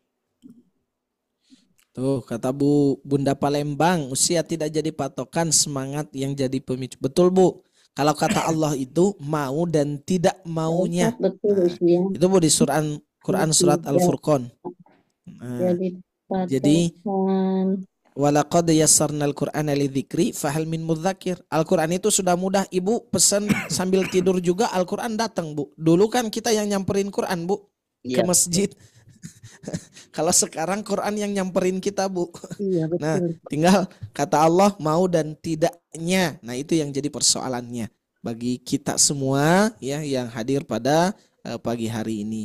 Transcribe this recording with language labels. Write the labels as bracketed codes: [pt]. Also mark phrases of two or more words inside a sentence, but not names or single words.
[id] Tuh kata Bunda Palembang, usia tidak jadi patokan, semangat yang jadi pemicu. Betul Bu. Kalau kata Allah itu mau dan tidak maunya. Betul usia. Itu Bu di Quran surat Al-Furqan. [ar] Jadi ولقد يسرنا القرآن للذكر فهل من مدكر. [id] Al-Qur'an itu sudah mudah. Ibu pesan sambil tidur juga Al-Qur'an datang Bu. Dulu kan kita yang nyamperin Qur'an Bu ke masjid. Kalau sekarang Quran yang nyamperin kita Bu. Iya, betul. Nah tinggal kata Allah mau dan tidaknya. Nah itu yang jadi persoalannya bagi kita semua ya yang hadir pada pagi hari ini.